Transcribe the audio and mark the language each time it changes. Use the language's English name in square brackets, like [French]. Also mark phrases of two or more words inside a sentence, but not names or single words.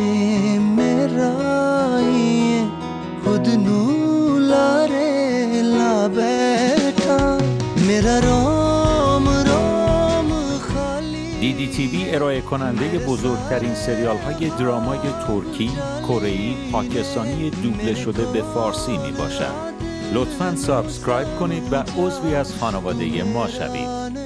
[Punjabi] ਖੁਦ ਨੂੰ ਲਾਰੇ ਲਾ ਬੈਠਾ ਮੇਰਾ ਰੋਮ ਰੋਮ ਖਾਲੀ [Persian] DDTV ارائه کننده بزرگترین سریال های درامای ترکی، کره‌ای، پاکستانی دوبله شده به فارسی می باشد. لطفاً سابسکرایب کنید و عضوی از خانواده ما شوید.